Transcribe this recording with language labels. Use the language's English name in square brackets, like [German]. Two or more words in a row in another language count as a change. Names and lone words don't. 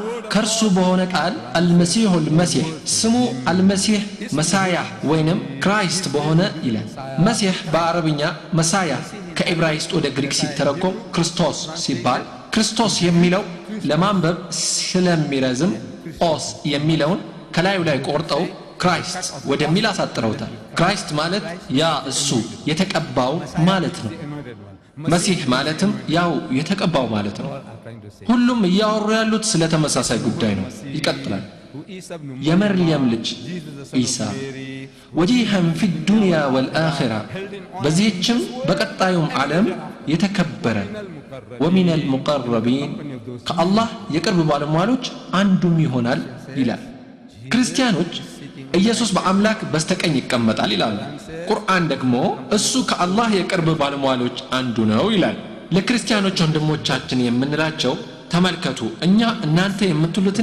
[Amharic] ከርሱ በሆነ ቃል አልመሲሁል መሲህ ስሙ አልመሲህ መሳያህ ወይንም ክራይስት በሆነ ይላል መሲህ በአረብኛ መሳያ ከዕብራይስጥ ወደ ግሪክ ሲተረጎም ክርስቶስ ሲባል ክርስቶስ የሚለው ለማንበብ ስለሚረዝም ኦስ የሚለውን ከላዩ ላይ ቆርጠው ክራይስት ወደሚል አሳጥረውታል ክራይስት ማለት ያ እሱ የተቀባው ማለት ነው መሲህ ማለትም ያው የተቀባው ማለት ነው ሁሉም ያወሩ ያሉት ስለ ተመሳሳይ ጉዳይ ነው ይቀጥላል የመርየም ልጅ ኢሳ ወጂሃን في الدنيا والآخرة በዚህችም በቀጣዩም ዓለም የተከበረ ومن المقربين ከአላህ የቅርብ ባለሟሎች አንዱም ይሆናል ይላል ክርስቲያኖች ኢየሱስ በአምላክ በስተቀኝ ይቀመጣል ይላሉ ቁርአን ደግሞ እሱ ከአላህ የቅርብ ባለሟሎች አንዱ ነው ይላል ለክርስቲያኖች ወንድሞቻችን የምንላቸው ተመልከቱ እኛ እናንተ የምትሉትን